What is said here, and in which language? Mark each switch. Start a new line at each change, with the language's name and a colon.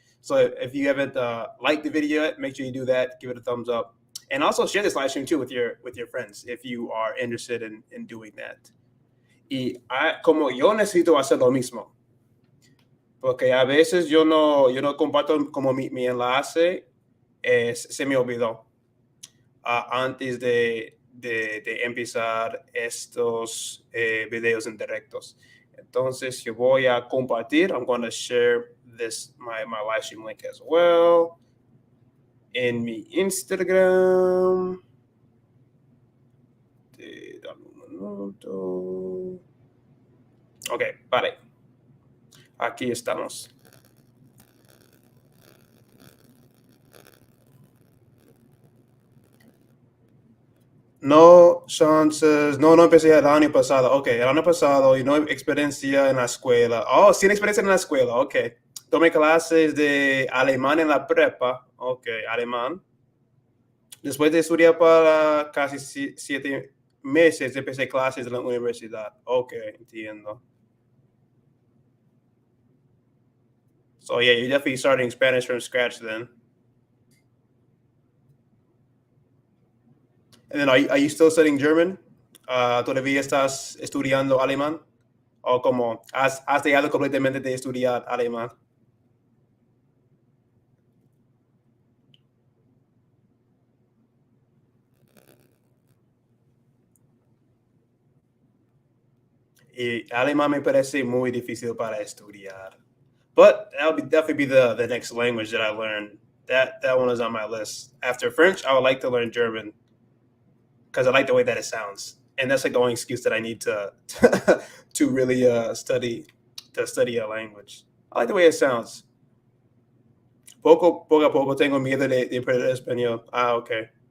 English: So if you haven't liked the video yet, make sure you do that. Give it a thumbs up, and also share this live stream too with your friends if you are interested in doing that.
Spanish: Y como yo necesito hacer lo mismo, porque a veces yo no comparto como mi enlace, se me olvidó antes de empezar estos videos en directos. Entonces yo voy a compartir.
English: I'm going to share my live stream link as well
Spanish: en mi Instagram. Dame un minuto. Ok, vale. Aquí estamos.
English: No chances.
Spanish: No, no empecé el año pasado. Ok, el año pasado y no experiencia en la escuela. Oh, sin experiencia en la escuela. Ok. Tomé clases de alemán en la prepa. Ok, alemán. Después de estudiar para casi 7 meses, empecé clases en la universidad. Ok, entiendo.
English: So yeah, you're definitely starting Spanish from scratch then. And then are you still studying German?
Spanish: ¿Todavía estás estudiando alemán? ¿O como has dejado completamente de estudiar alemán? Y alemán me parece muy difícil para estudiar.
English: But that would definitely be the next language that I learn. That one is on my list. After French, I would like to learn German because I like the way that it sounds, and that's like the only excuse that I need to to really study a language. I like the way it sounds.
Spanish: Poco a poco tengo miedo de perder español. Ah, okay.